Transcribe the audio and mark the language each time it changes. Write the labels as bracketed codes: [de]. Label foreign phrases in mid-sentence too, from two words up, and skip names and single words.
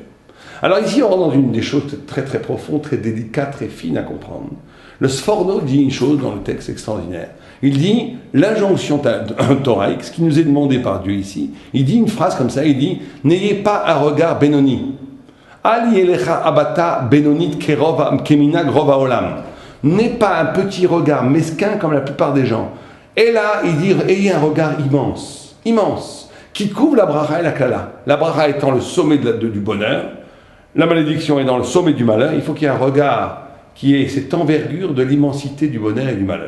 [fr] Alors ici, on rentre dans une des choses très très profondes, très délicates, très fines à comprendre. Le Sforno dit une chose dans le texte extraordinaire. Il dit l'injonction thoraïque, ce qui nous est demandé par Dieu ici. Il dit une phrase comme ça, il dit « N'ayez pas un regard benoni. [he] אל תהיה הבטה בינונית כמנהג רוב העולם. [fr] » N'ayez pas un petit regard mesquin comme la plupart des gens. Et là, il dit « Ayez un regard immense, immense, qui couvre la bracha et la klala. » La bracha étant le sommet du bonheur, la malédiction est dans le sommet du malheur, il faut qu'il y ait un regard qui ait cette envergure de l'immensité du bonheur et du malheur.